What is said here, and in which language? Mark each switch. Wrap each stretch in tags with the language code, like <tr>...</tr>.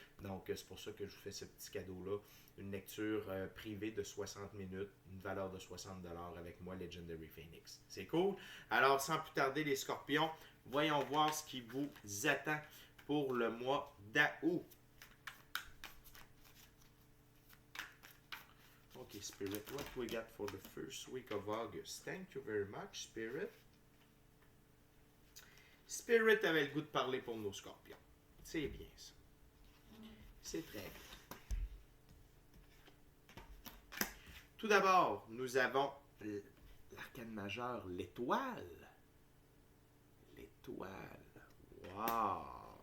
<fr>Donc, c'est pour ça que je vous fais ce petit cadeau-là. Une lecture privée de 60 minutes, une valeur de 60$ avec moi, Legendary Phoenix. C'est cool. Alors, sans plus tarder, les scorpions, voyons voir ce qui vous attend pour le mois d'août.</fr> <en>Okay, Spirit, what we got for the first week of August? Thank you very much, Spirit.</en> <fr>Spirit avait le goût de parler pour nos scorpions. C'est bien ça. C'est très bien. Tout d'abord, nous avons l'arcane majeur, l'étoile. L'étoile. Wow!</fr>